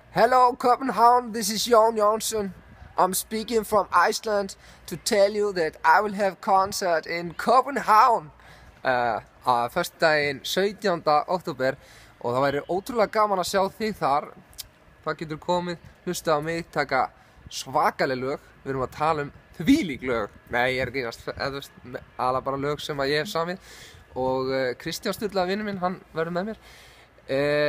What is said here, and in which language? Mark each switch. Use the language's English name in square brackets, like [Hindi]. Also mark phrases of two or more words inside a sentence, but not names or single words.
[English] Hello Copenhagen, this is Jón Jónsson. I'm speaking from Iceland to tell you that I will have concert in Copenhagen [Icelandic] á föstudaginn 17. október og það væri ótrúlega gaman að sjá þig þar. Það getur komið, hlusta á mig, taka svakaleg lög. Við erum að tala þvílík lög. Nei, ég grínast, alveg bara lög sem að ég hef samið og Kristján Sturla, vinur minn, hann verður með mér.